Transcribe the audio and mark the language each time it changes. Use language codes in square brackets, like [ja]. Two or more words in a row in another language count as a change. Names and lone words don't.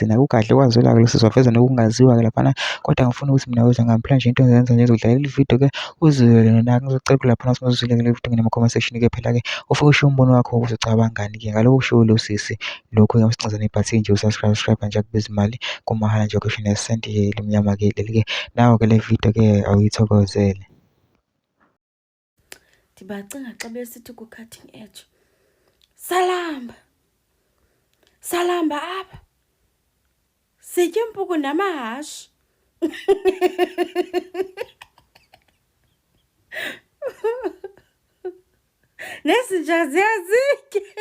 [zu] Naku kahle kwazwela-ke lo sizoveza nokungaziwa-ke laphana, kodwa ngifuna ukuthi mina wethu ngampela nje into engizenza nje ngizodlalela ividiyo-ke uzwele nona-ke. Ngizocela laphana singazwile ngale vidiyo ngene- [en] comment section- [zu] ke phela-ke ufike usho umbono wakho ukuthi ucabangani-ke ngaloko kushiwo lo sisi. Lokhu-ke masicinzana ibhathini nje usubscribe nje kubiza imali kumahhala nje ukhishane isenti-ke elimnyama-ke leli-ke. Nawe-ke le video-ke awuyithokozele. [xh] Ndibacinga xa besithi ku- [en] cutting edge. [xh] Salamba apha. Sitya impuku namahashi. Nezinja ziyazitya.